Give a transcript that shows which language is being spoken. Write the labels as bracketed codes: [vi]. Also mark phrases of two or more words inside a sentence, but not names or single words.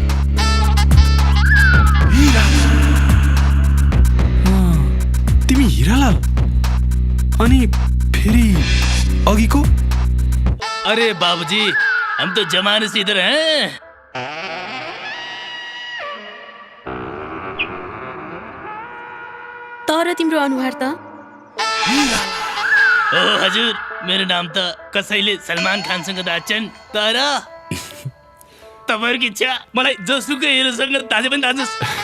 [ne] तिमी हीरालाल अनि फेरि अघिको [hi] अरे बाबूजी हम तो जमाने से इधर हैं [ne] तर तिम्रो अनुहार त ओ हजुर मेरो नाम त कसैले सलमान खानसँग दाच्छन् तर तपाईहरुको इच्छा मलाई जोसुकै हिरोसँग दाजे पनि दाजुस्